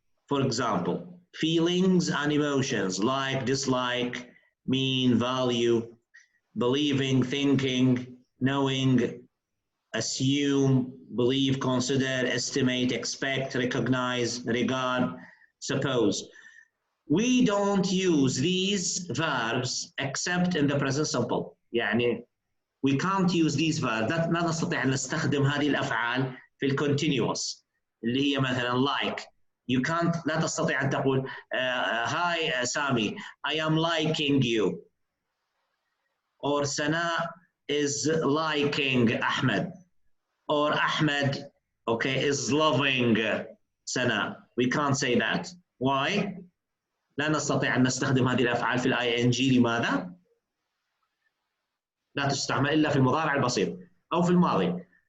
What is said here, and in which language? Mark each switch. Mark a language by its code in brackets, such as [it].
[en] For example, feelings and emotions like dislike, mean, value, believing, thinking, knowing, assume, believe, consider, estimate, expect, recognize, regard, suppose. We don't use these verbs except in the present simple. يعني we can't use these verbs. [ar] لا نستطيع أن نستخدم هذه الأفعال في الكونتينيوس اللي هي مثلا like. [en] You can't [ar] لا تستطيع أن تقول [en] hi Sami, I am liking you. Or Sana is liking Ahmed. Or Ahmed, okay, is loving Sana. We can't say that. Why? [ar] لا نستطيع أن نستخدم هذه الأفعال في ing. لماذا؟ لا تستعمل إلا في المضارع البسيط أو في الماضي.